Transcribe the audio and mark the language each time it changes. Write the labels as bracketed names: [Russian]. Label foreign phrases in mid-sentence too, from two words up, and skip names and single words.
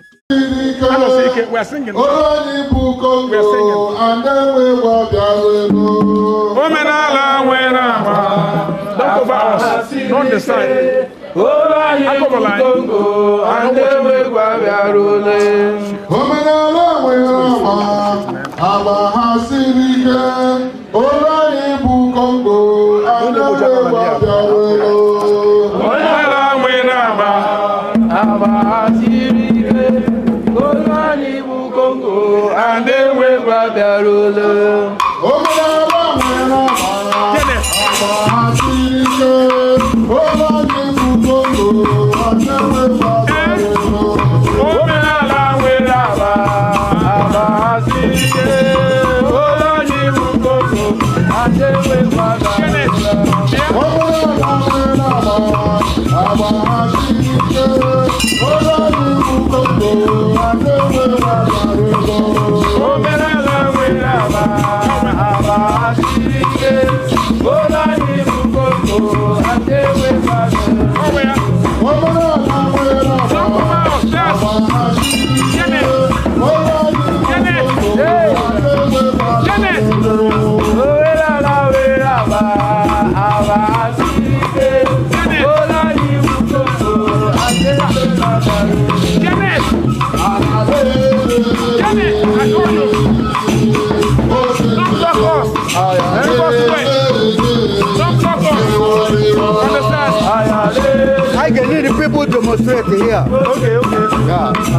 [English] Hello, sir. We are singing. [Igbo] Onye bụ Congo, [English] We are singing. and then we go [Igbo] bịa welu. Omenala nwere ama. [English] Don't cover us. Don't decide. [Igbo] Onye bụ Congo, [English] and then we go [Igbo] bịa welu. Omenala nwere ama, agba ha siri ike. Onye bụ Congo, [English] and then we go [Igbo] bịa welu. Omenala nwere ama. Agba ha siri ike. Onye bụ Congo, [English] and then we go [Igbo] bịa welu. Omenala nwere ama. Gịnị? Agba ha siri ike. Onye bụ Congo, [English] and then we go [Igbo] bịa welu. Omenala nwere ama. Agba ha siri ike. Onye bụ Congo, [English] and then we go [Igbo] bịa welu. Gịnị? Omenala nwere ama. Agba ha siri ike. Onye bụ Congo, [English] and then we go [Igbo] bịa welu. Omenala nwere ama. Agba ha siri ike. Onye bụ Congo, [English] and then we go [Igbo] bịa welu. Ọ bụ ya. Omenala nwere ama. [English] Don't come out. Yes. [Igbo] Agba ha siri ike. Gịnị? Onye bụ Gịnị? Congo, [English] and then we go [Igbo] bịa welu. Gịnị? Omenala nwere ama. Agba ha siri ike. Gịnị? Onye bụ Congo, [English] and then we go [Igbo] bịa welu. Gịnị? Gịnị? [English] I told you. Don't block us. Let us wait. Don't block us. Understand? I can hear the people demonstrate here. Okay, okay. Yeah.